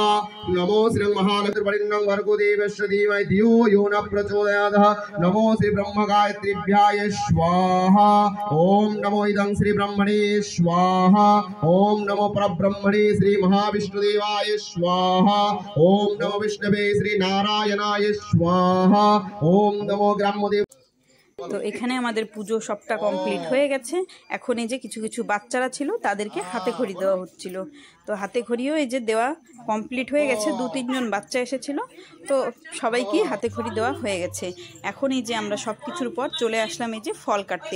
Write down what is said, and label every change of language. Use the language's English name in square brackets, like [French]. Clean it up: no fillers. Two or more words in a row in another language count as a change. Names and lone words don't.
[Sanskrit] नमो श्री महालक्ष्मीर्वरिण्यं भर्गो देवस्य धीमहि धियो यो न प्रचोदयात्, नमो श्री ब्रह्म गायत्रीभ्याय स्वाहा, ओम नमो इदं श्री ब्रह्मणे स्वाहा, ओम नमो परब्रह्मणे श्री महाविष्णुदेवाय स्वाहा, ओम नमो विष्णवे श्री नारायणाय स्वाहा, ओम नमो ग्राम्यदेव। [Bangla] তো এখানে আমাদের পুজো সবটা কমপ্লিট হয়ে গেছে। এখন এই যে কিছু কিছু বাচ্চারা ছিল তাদেরকে হাতে খড়ি দেওয়া হচ্ছিল। তো হাতে খড়িও এই যে দেওয়া কমপ্লিট হয়ে গেছে। 2-3 জন বাচ্চা এসেছিল, তো সবাইকে হাতে খড়ি দেওয়া হয়ে গেছে। এখন এই যে আমরা সব কিছুর পর চলে আসলাম এই যে ফল কাটতে।